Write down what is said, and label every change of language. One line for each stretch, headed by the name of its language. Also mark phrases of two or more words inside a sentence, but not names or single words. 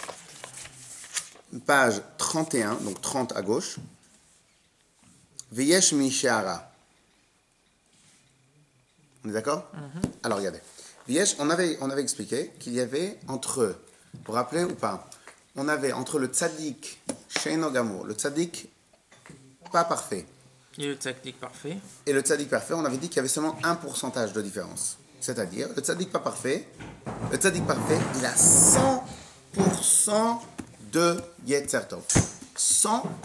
French: Page 31, donc 30 à gauche.
Hebrew: ויש מי שאמר.
French: On est d'accord? Alors, regardez. Veyesh, on avait expliqué qu'il y avait entre, vous vous rappelez ou pas? On avait entre le
Hebrew: צדיק שאינו גמור,
French: le tzaddik pas parfait, Et le tzaddik parfait. et le tzaddik parfait, on avait dit qu'il y avait seulement un pourcentage de différence. C'est-à-dire, le tzaddik pas parfait, il a 100% de
Hebrew: יצר טוב.
French: 100%.